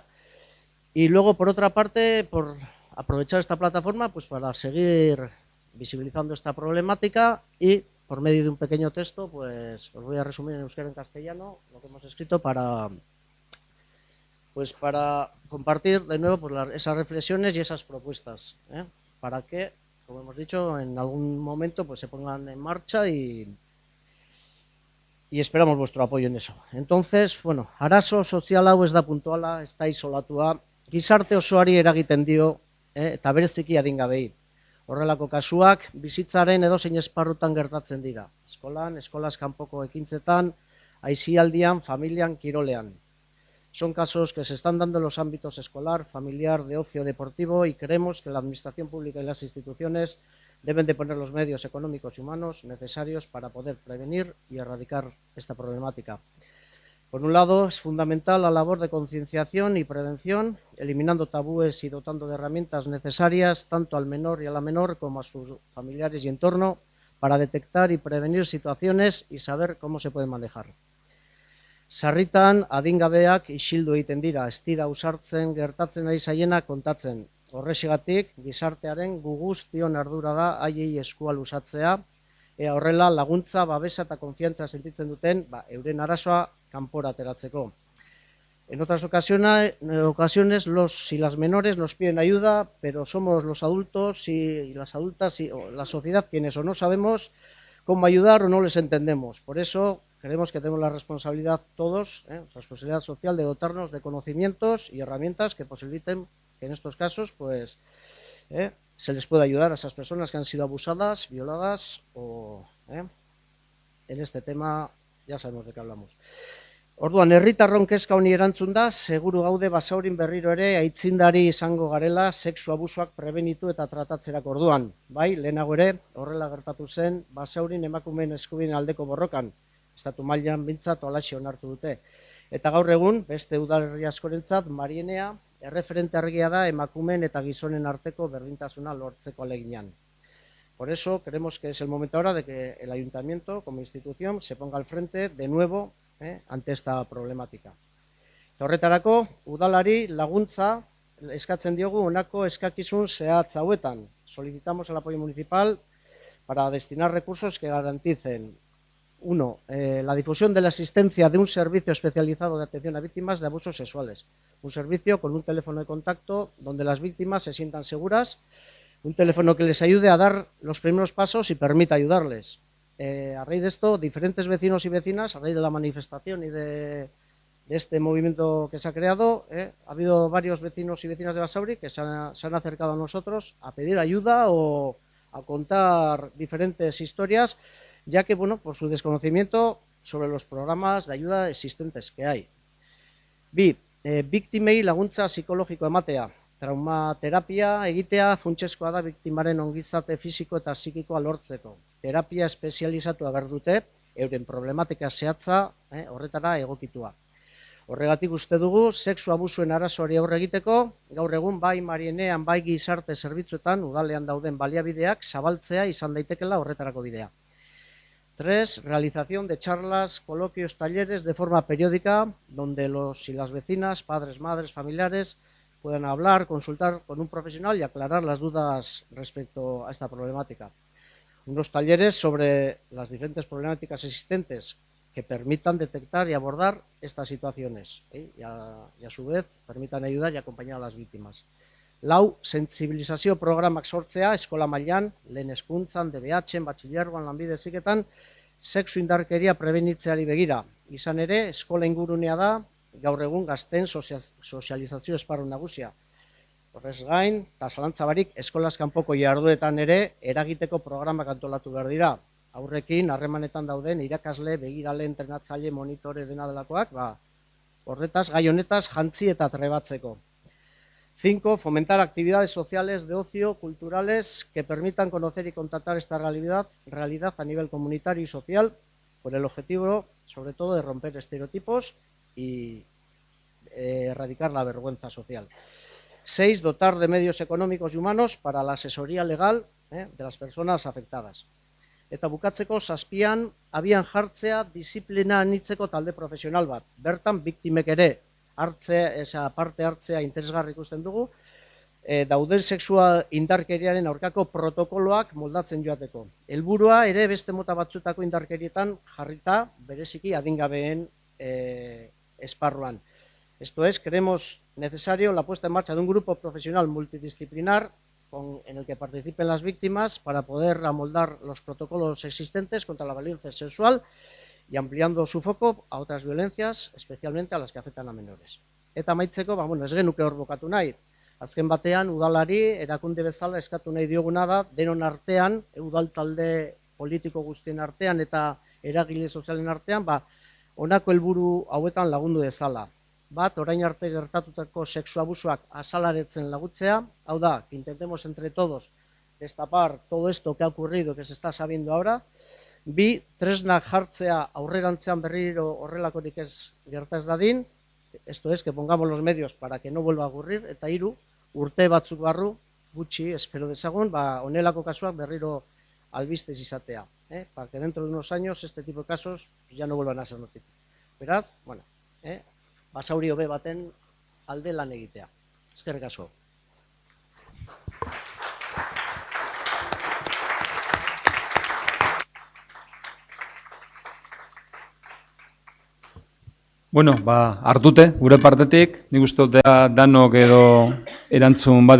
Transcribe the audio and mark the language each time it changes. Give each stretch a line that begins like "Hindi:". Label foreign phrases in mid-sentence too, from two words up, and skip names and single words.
Spanish: Y luego, por otra parte, por aprovechar esta plataforma para seguir visibilizando esta problemática y por medio de un pequeño texto, os voy a resumir en euskera y en castellano lo que hemos escrito para compartir de nuevo esas reflexiones y esas propuestas, para que, como hemos dicho, en algún momento se pongan en marcha y esperamos vuestro apoyo en eso. Entonces,
Basque: arazo sozial hau ez da puntuala, ez da isolatua, gizarte osoari eragiten dio eta bereziki adingabei. Horrelako kasuak bizitzaren edozein esparrutan gertatzen dira. Eskolan, eskolaz kanpoko ekintzetan, aisialdian, familian, kirolean.
Spanish: Son casos que se están dando en los ámbitos escolar, familiar, de ocio deportivo y creemos que la administración pública y las instituciones deben de poner los medios económicos y humanos necesarios para poder prevenir y erradicar esta problemática. Por un lado, es fundamental la labor de concienciación y prevención, eliminando tabúes y dotando de herramientas necesarias tanto al menor y a la menor como a sus familiares y entorno para detectar y prevenir situaciones y saber cómo se pueden manejar.
Basque: Sarritan adingabeak isildu egiten dira, ez dira ausartzen gertatzen ari zaiena kontatzen. Horrexegatik, gizartearen guztion ardura da haiei eskua luzatzea, horrela laguntza, babesa eta konfiantza sentitzen duten, euren arazoa kanpora ateratzeko.
Spanish: En otras ocasiones los y las menores nos piden ayuda, pero somos los adultos y las adultas o la sociedad quienes o no sabemos cómo ayudar o no les entendemos. Por eso creemos que tenemos la responsabilidad todos, responsabilidad social, de dotarnos de conocimientos y herramientas que posibiliten que en estos casos pues, se les pueda ayudar a esas personas que han sido abusadas, violadas o en este tema ya sabemos de qué hablamos.
Basque: Orduan, herritarron kezka honi erantzun da, seguru gaude Basaurin berriro ere aitzindari izango garela sexu abusuak prebenitu eta tratatzerak orduan. Bai, lehenago ere, horrela gertatu zen Basaurin emakumeen eskubideen aldeko borrokan. Estatu mailan bintzat halaxe onartu dute. Eta gaur egun, beste udalerri askorentzat, Marienea erreferente argia da emakumeen eta gizonen arteko berdintasuna lortzeko aleginan.
Spanish: Por eso, creemos que es el momento ahora de que el ayuntamiento, como institución, se ponga al frente de nuevo ante esta problemática.
Basque: Horretarako, udalari laguntza eskatzen diogu honako eskakizun zehatz hauetan.
Spanish: Solicitamos el apoyo municipal para destinar recursos que garanticen 1. La difusión de la existencia de un servicio especializado de atención a víctimas de abusos sexuales. Un servicio con un teléfono de contacto donde las víctimas se sientan seguras, un teléfono que les ayude a dar los primeros pasos y permita ayudarles. A raíz de esto, diferentes vecinos y vecinas, a raíz de la manifestación y de este movimiento que se ha creado, ha habido varios vecinos y vecinas de Basauri que se han acercado a nosotros a pedir ayuda o a contar diferentes historias, ya que, bueno, por su desconocimiento sobre los programas de ayuda existentes que hay.
Basque: Biktimei laguntza psikologiko ematea. Traumaterapia egitea funtsezkoa da biktimaren ongizate fisiko eta psikikoa lortzeko. Terapia espezializatua behar dute, euren problematika zehatza horretara egokitua. Horregatik uste dugu, sexu abusuen arazoari aurre egiteko, gaur egun bai Marienean, bai gizarte zerbitzuetan, udalean dauden baliabideak zabaltzea izan daitekela horretarako bidea. 3.
Spanish: Realización de charlas, coloquios, talleres de forma periódica, donde los y las vecinas, padres, madres, familiares, puedan hablar, consultar con un profesional y aclarar las dudas respecto a esta problemática. Unos talleres sobre las diferentes problemáticas existentes que permitan detectar y abordar estas situaciones y a su vez permitan ayudar y acompañar a las víctimas.
Basque: Lau, sentsibilizazio programak sortzea eskola mailan, lehen hezkuntzan, DBH-en, batxilergoan, lanbide heziketan, sexu indarkeria prebenitzeari begira. Izan ere, eskola ingurunea da, gaur egun gazten sozializazio esparru nagusia. Horrez gain, eta zalantza barik, eskolaz kanpoko jarduetan ere eragiteko programak antolatu behar dira. Aurrekin, harremanetan dauden irakasle, begirale, entrenatzaile, monitore dena delakoak, horretaz, gai honetaz, jantzi eta trebatzeko. 5.
Spanish: Fomentar actividades sociales de ocio, culturales, que permitan conocer y contratar esta realidad a nivel comunitario y social, con el objetivo, sobre todo, de romper estereotipos y erradicar la vergüenza social. 6. Dotar de medios económicos y humanos para la asesoría legal de las personas afectadas.
Basque: Eta bukatzeko 7. Abian jartzea disiplina anitzeko talde profesional bat. Bertan, biktimek ere parte hartzea interesgarri ikusten dugu, dauden sexua indarkeriaren aurkako protokoloak moldatzen joateko. Helburua ere beste mota batzutako indarkerietan jarrita bereziki adingabeen esparruan.
Spanish: Esto es, creemos necesario la puesta en marcha de un grupo profesional multidisciplinar en el que participen las víctimas para poder amoldar los protocolos existentes contra la violencia sexual y ampliando su foco a otras violencias, especialmente a las que afectan a menores.
Basque: Eta amaitzeko, ez genuke hor bukatu nahi. Azken batean, udalari, erakunde bezala eskatu nahi dioguna da, denon artean, udal talde politiko guztien artean eta eragile sozialen artean, honako helburu hauetan lagundu dezala. Bat, orain arte gertatutako sexu abusuak azalaretzen lagutzea, hau da,
Spanish: que intentemos entre todos destapar todo esto que ha ocurrido, que se está sabiendo ahora.
Basque: Bi, tresnak jartzea aurrerantzean berriro horrelakorik ez gerta ez dadin,
Spanish: esto es, que pongamos los medios para que no vuelva a ocurrir,
Basque: eta hiru, urte batzuk barru, gutxi, espero dezagun, honelako kasuak berriro albistez izatea,
Spanish: para que dentro de unos años este tipo de casos ya no vuelvan a ser noticia.
Basque: Beraz, bueno, Basauri hobe baten alde lan egitea. Eskerrik asko. Bueno, hartute, gure partetik, nik uste dut danok edo erantzun bat